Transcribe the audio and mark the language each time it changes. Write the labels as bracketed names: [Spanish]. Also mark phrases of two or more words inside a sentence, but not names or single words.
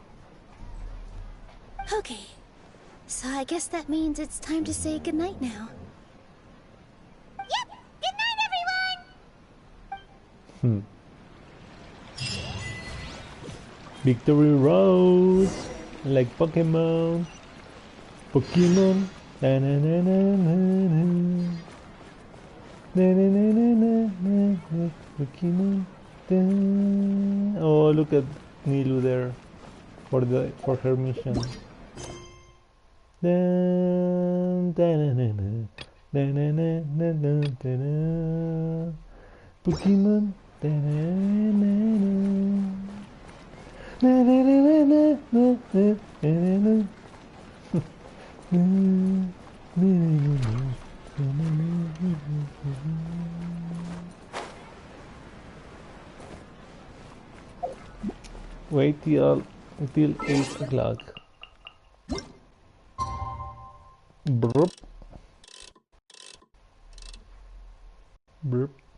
[English] Okay, so I guess that means it's time to say goodnight now. Yep, good night everyone! Victory Road, like Pokemon. Pokemon. Na na na na na na. Na na na na na na. Pokemon. Da. Oh, look at Nilu there for her mission. Da, da, na, na, na. Na na na na na na na. Pokemon. Da, na, na, na. Na na na na na na na na. Wait till 8 o'clock. Burp. Burp.